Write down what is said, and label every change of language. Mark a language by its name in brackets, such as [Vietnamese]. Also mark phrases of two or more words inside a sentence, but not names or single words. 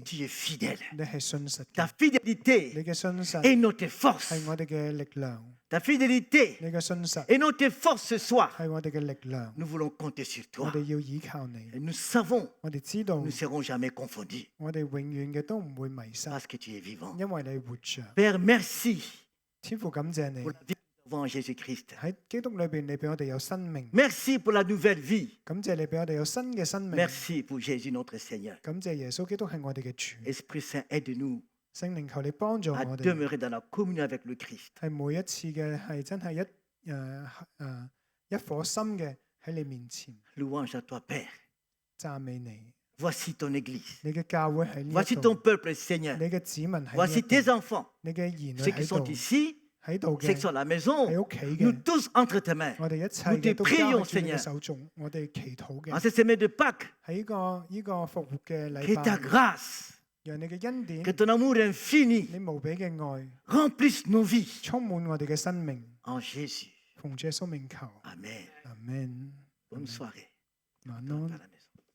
[French] Tu es fidèle. [Cantonese] 你係信實 [French] Ta [Cantonese] 嘅， [French] fidélité [Cantonese] 你嘅信實 [French] est notre force. [Cantonese] 係我哋嘅力量， [French] Ta fidélité [Cantonese] 你嘅信實 [French] est notre force ce soir. [Cantonese] 係我哋嘅力量。 [French] Nous voulons compter sur [Cantonese] 我 [French] toi. [Cantonese] 哋要倚靠你， [French] Et nous savons, [Cantonese] 我哋知道 [French] nous ne serons jamais confondus [Cantonese] 我哋永遠嘅都唔會迷失， [French] parce que tu es vivant. [Cantonese] 因為你活着。 [French] Père, merci [Cantonese] 天父感謝你 [French] pour la vie que nous avons en Jésus-Christ. [Cantonese] 喺基督裏邊，你俾我哋有生命。 [French] Merci pour la nouvelle vie. [Cantonese] 感謝你俾我哋有新嘅生命。 [French] Merci pour Jésus notre Seigneur. [Cantonese] 感謝耶穌基督係我哋嘅主。 [French] Esprit Saint, aide-nous [Cantonese] 聖靈求你幫助 [French] à [Cantonese] 我哋， [French] demeurer dans la communion avec le Christ. [Cantonese] 係每一次嘅係真係一顆心嘅喺你面前 [French] Louange à toi, Père. [Cantonese] 讚美你。 [French] Voici ton Église. [Cantonese] 你嘅教會喺呢 [French] Voici [Cantonese] 一 [French] ton [Cantonese] 度， [French] peuple, Seigneur. [Cantonese] 你嘅子民喺呢 [French] Voici [Cantonese] 一 [French] tes [Cantonese] 度， [French] enfants. [Cantonese] 你嘅兒女 [French] Ceux qui [Cantonese] 喺 [French] sont [Cantonese] 度， [French] ici, [Cantonese] 喺度 [French] ceux qui [Cantonese] 嘅 [French] sont à la maison. [Cantonese] 喺屋企 [French] Nous [Cantonese] 嘅， [French] tous entre tes mains. [Cantonese] 我哋一切 [French] Nous te [Cantonese] 嘅都交 [French] prions, [Cantonese] 喺主你嘅 [French] Seigneur. [Cantonese] 手中，我哋祈禱 [French] En [Cantonese] 嘅 [French] cette semaine de Pâques, [Cantonese] 喺呢個復活嘅 [French] que [Cantonese] 禮 [French] ta [Cantonese] 拜， [French] grâce, [Cantonese] 讓你嘅恩典 [French] que，ton amour infini [Cantonese] 你無比嘅愛 [French] remplisse nos vies. [Cantonese] 充滿我哋嘅生命。 [French] En Jésus. [Cantonese] 奉主耶穌名求， [French] Amen. [Cantonese] 阿門。 [French] Bonne soirée. [Cantonese] 晚 [French] Rentre [Cantonese] 安 [French] à。la maison.